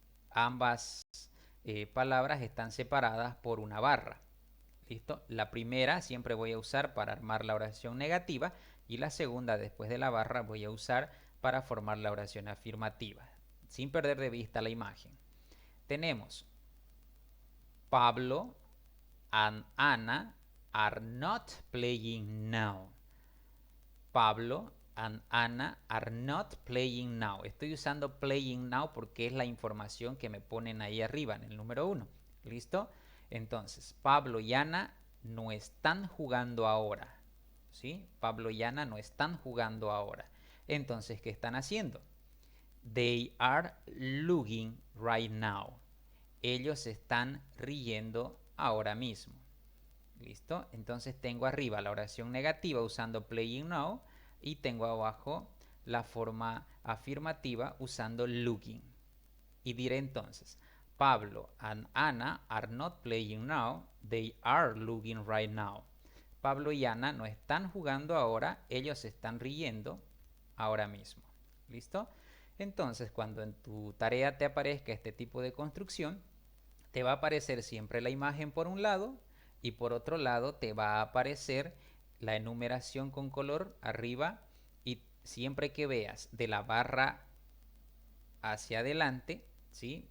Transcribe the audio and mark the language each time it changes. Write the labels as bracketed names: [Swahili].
[Spanish] Ambas palabras están separadas por una barra. ¿Listo? La primera siempre voy a usar para armar la oración negativa y la segunda después de la barra voy a usar para formar la oración afirmativa, sin perder de vista la imagen. Tenemos [English] Pablo and Anna are not playing now. Pablo and Anna are not playing now. [Spanish] Estoy usando playing now porque es la información que me ponen ahí arriba en el número 1. ¿Listo? Entonces, Pablo y Ana no están jugando ahora. ¿Sí? Pablo y Ana no están jugando ahora. Entonces, ¿qué están haciendo? [English] They are looking right now. [Spanish] Ellos están riendo ahora mismo. ¿Listo? Entonces tengo arriba la oración negativa usando playing now y tengo abajo la forma afirmativa usando looking. Y diré entonces, [English] Pablo and Ana are not playing now, they are looking right now. [Spanish] Pablo y Ana no están jugando ahora, ellos están riendo ahora mismo. ¿Listo? Entonces, cuando en tu tarea te aparezca este tipo de construcción, te va a aparecer siempre la imagen por un lado y por otro lado te va a aparecer la enumeración con color arriba, y siempre que veas de la barra hacia adelante, ¿sí?